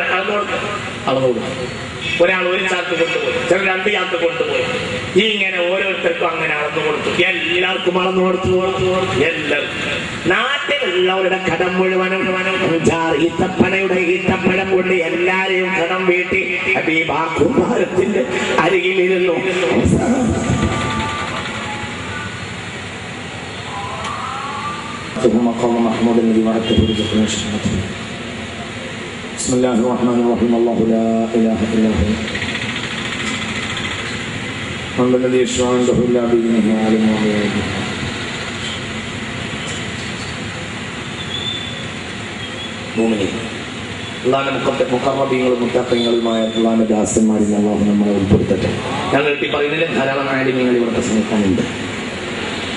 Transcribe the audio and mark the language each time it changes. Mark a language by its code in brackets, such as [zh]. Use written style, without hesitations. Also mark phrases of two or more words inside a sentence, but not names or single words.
[ml] അളന്നോട് ഒരാൾ 1 ചാക്ക് കൊണ്ടുപോയി, ചില 2 ചാക്ക് കൊണ്ടുപോയി. ഇങ്ങനെ ഓരോരുത്തർക്കും അങ്ങനെ അളന്നു കൊടുത്തു. എല്ലാവർക്കും അളന്നു കൊടുത്തു. എല്ലാവർക്കും നാട്ടിലുള്ളവരുടെ കടം മുഴുവനും ഈത്തപ്പഴം കൊണ്ട് എല്ലാരെയും കടം വീട്ടി ഹബീബ കുമാരത്തിന്റെ അരികിലിരുന്നു. [ar] مقام محمود الذي وعدته برزقنا شفاعته. بسم الله الرحمن الرحيم. الله لا اله الا هو من الذي يشفع عنده الا باذنه عالم الغيب. [ml] മുഖറബീങ്ങളും മുത്തഖീങ്ങളുമായ അല്ലാഹുവിന്റെ ദാസന്മാരിൽ അല്ലാഹു നമ്മളെ ഉൾപ്പെടുത്തട്ടെ. ഞങ്ങൾ പറയുന്നതിൽ ധാരാളം ആലിമീങ്ങൾ ഇവിടെ പ്രസംഗിക്കാനുണ്ട്.